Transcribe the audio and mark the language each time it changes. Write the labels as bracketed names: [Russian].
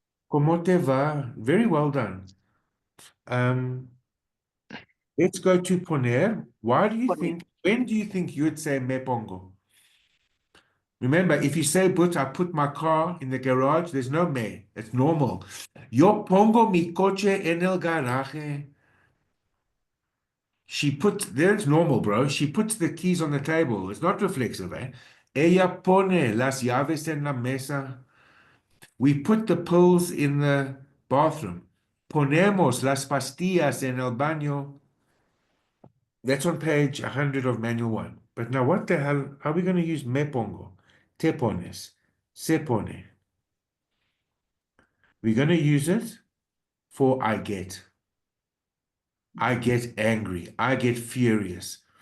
[Spanish] ¿Cómo te va? [English] Very well done. Let's go to poner. When do you think you would say me pongo? Remember, if you say I put my car in the garage, there's no me. It's normal. [Spanish] Yo pongo mi coche en el garaje. [English] There it's normal, bro. She puts the keys on the table. It's not reflexive, eh? [Spanish] Ella pone las llaves en la mesa. [English] We put the pills in the bathroom. [Spanish] Ponemos las pastillas en el baño. [English] That's on page 100 of manual 1. But now what the hell, how are we going to use me pongo? [Spanish] Te pones. Se pone. [English] We're going to use it for I get. I get angry. I get furious.